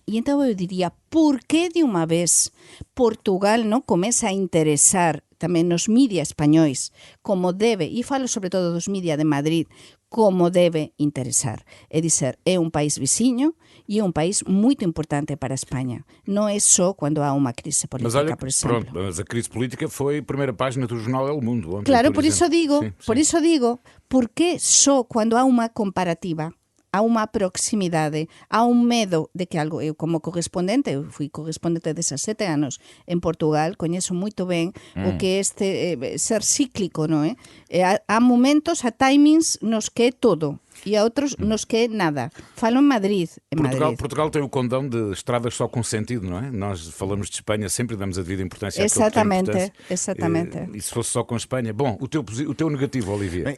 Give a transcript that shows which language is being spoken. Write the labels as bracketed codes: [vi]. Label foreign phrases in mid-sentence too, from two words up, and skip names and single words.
[gl] E entón eu diría, por que de unha vez Portugal non comeza a interesar tamén nos media españois, como debe, e falo sobre todo dos media de Madrid, como debe interesar. É dizer, é un país veciño e é un país moito importante para a España. Non é só quando há unha crise [pt] Mas [gl] política, [pt] olha, por exemplo. pronto, mas a crise política foi a primeira página do jornal El Mundo. Ontem, [gl] Claro, por [pt] exemplo. [gl] iso digo, [pt] Sim, [gl] por [pt] sim. [gl] iso digo, porque só quando há unha comparativa, há unha proximidade, há un medo de que algo, eu como correspondente, eu fui correspondente 17 anos en Portugal, coñezo moito ben o que é ser cíclico, non é? Há momentos, há timings nos que é todo e há outros nos que é nada. Falo en Madrid, [pt] Portugal tem o condão de estradas só com sentido, não é? Nós falamos de Espanha sempre, damos a devida importância àquilo que tem importância. Exatamente. E se fosse só com Espanha? Bom, o teu negativo, Olivier.